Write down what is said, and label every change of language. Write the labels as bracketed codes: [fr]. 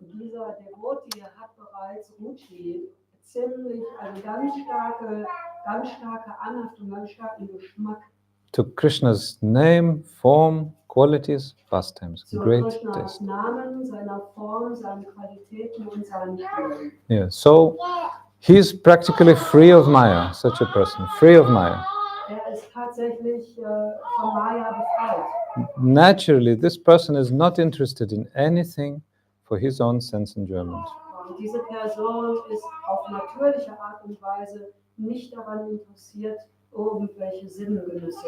[de] Dieser Devotee hat bereits ruchi, ziemlich, also ganz starke Anhaftung, ganz starken Geschmack. [en] To Krishna's name, form, qualities, pastimes. Great taste. [de] Namen, seiner Form, seinen Qualitäten und seinen Stilen. [en] Yeah, so he's practically free of Maya, such a person, free of Maya. [de] Ist tatsächlich von Maya befreit. [en] Naturally, this person is not interested in anything for his own sense enjoyment. [de] Und diese Person ist auf natürliche Art und Weise nicht daran interessiert, irgendwelche Sinnengenüsse.